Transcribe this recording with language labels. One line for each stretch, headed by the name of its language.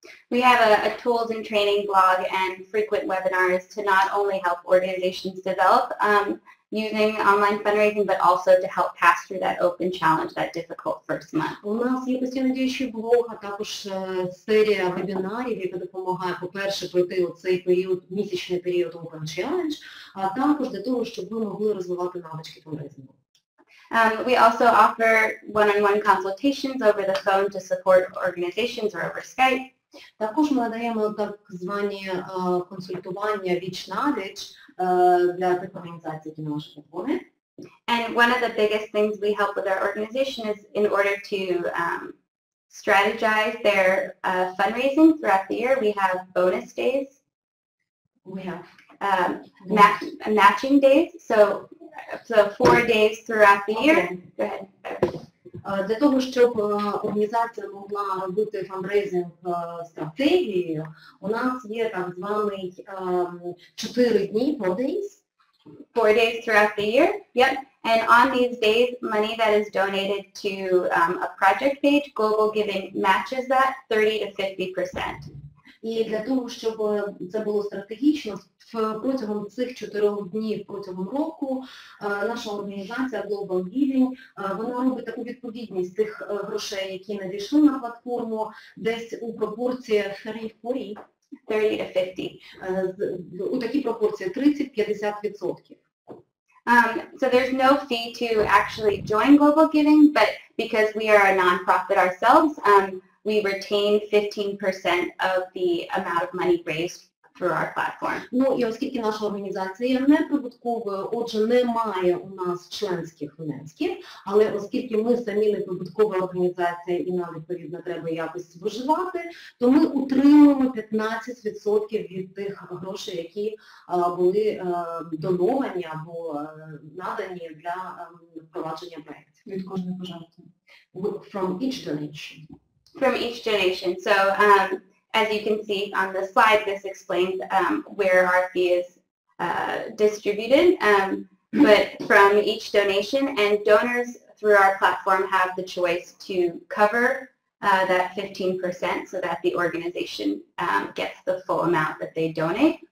English: We have a tools and training blog and frequent webinars to not only help organizations develop using online fundraising, but also to help pass through that open challenge, that difficult first month.
Ukrainian: У нас є постійно діючий блог, а також серія вебінарів, яка допомагає, по-перше, пройти оцей період, місячний період Open Challenge, а також для того, щоб ви могли розвивати навички фандрейзингу.
English: We also offer one-on-one consultations over the phone to support organizations or over Skype.
Ukrainian: Також ми надаємо так звані консультування віч-навіч для тих організацій, які на нашій платформі.
English: And one of the biggest things we help with our organization is in order to strategize their fundraising throughout the year, we have bonus days. We have matching days, so 4 days throughout the year. Go ahead.
Ukrainian: Для того, щоб організація могла робити фандрейзинг стратегією, у нас є так званий 4 дні,
English: 4 days. 4 days throughout the year, yep. And on these days, money that is donated to a project page, Global Giving matches that 30 to 50%.
Ukrainian: І для того, щоб це було стратегічно, протягом цих 4 днів протягом року наша організація Global Giving, вона робить таку відповідність тих грошей, які надійшли на платформу, десь у пропорціях
English: 30 to 50.
Ukrainian: У такій пропорції 30-50%.
English: So there's no fee to actually join Global Giving, but because we are a nonprofit ourselves, we retain 15% of the amount of money raised through our platform.
Ukrainian: Ну і оскільки наша організація є неприбутковою, отже, немає у нас членських внесків, але оскільки ми самі неприбуткова організація і нам, відповідно, треба якось виживати, то ми утримуємо 15% від тих грошей, які були доновані або надані для впровадження проєктів. Від кожної пожертви.
English: From each donation. From each donation. So as you can see on the slide, this explains where our fee is distributed. But from each donation, and donors through our platform have the choice to cover that 15% so that the organization gets the full amount that they donate.